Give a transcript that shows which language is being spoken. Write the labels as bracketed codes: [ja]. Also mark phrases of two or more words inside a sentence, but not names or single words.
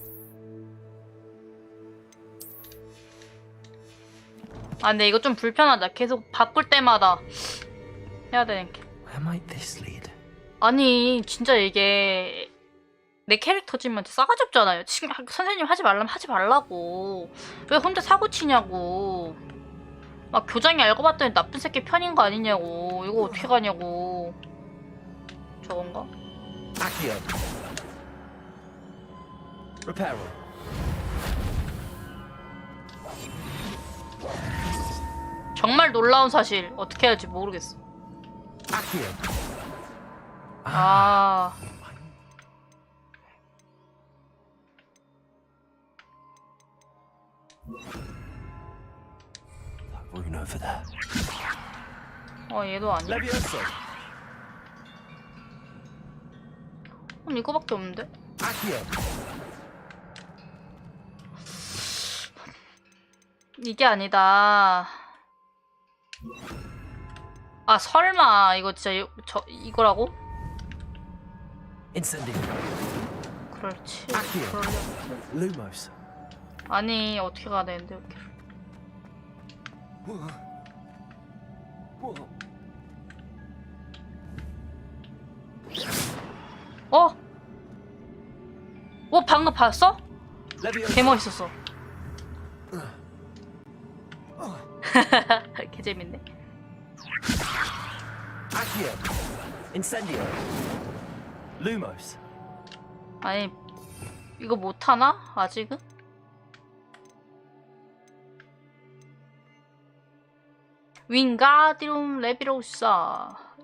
[ko] 아, 근데 이거 좀 불편하다. 계속 바꿀 때마다 해야 되는 게. [en] Where might this lead? [ko] 아니, 진짜 이게 내 캐릭터지만 싸가지 없잖아요. 선생님 하지 말라면 하지 말라고. 왜 혼자 사고 치냐고. 막 교장이 알고 봤더니 나쁜 새끼 편인 거 아니냐고. 이거 어떻게 가냐고. 저건가? Accio. Reparo. 정말 놀라운 사실. 어떻게 해야 할지 모르겠어. Accio. 아. [en] That rune over there. [ko] 얘도 아니야. Levioso. 그럼 이거밖에 없는데? Accio. 이게 아니다. 아, 설마 이거 진짜 이거라고? Incendio. 그렇지. Accio. Lumos. 아니, 어떻게 가야 되는데 이렇게. 방금 봤어? 개 멋있었어. 개 재밌네. Accio. Incendio. Lumos. 아니, 이거 못하나? 아직은? 윙가디룸 레비로사.